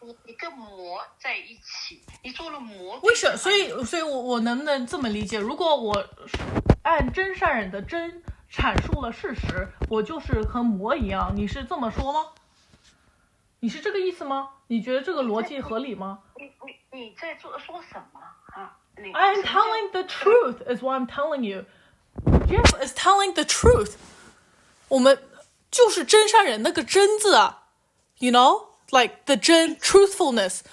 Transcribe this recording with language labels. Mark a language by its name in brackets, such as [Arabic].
[Chinese] 你跟魔在一起，你做了魔。为什么？所以我能不能这么理解？如果我按真善忍的真阐述了事实，我就是和魔一样，你是这么说吗？你是这个意思吗？你觉得这个逻辑合理吗？你在说什么啊 [English] ？I'm telling the truth is what I'm telling you. Jeff is telling the truth. [Chinese] 我们就是真善忍那个真字啊 ， [English] you know, like the [Chinese] 真 truthfulness.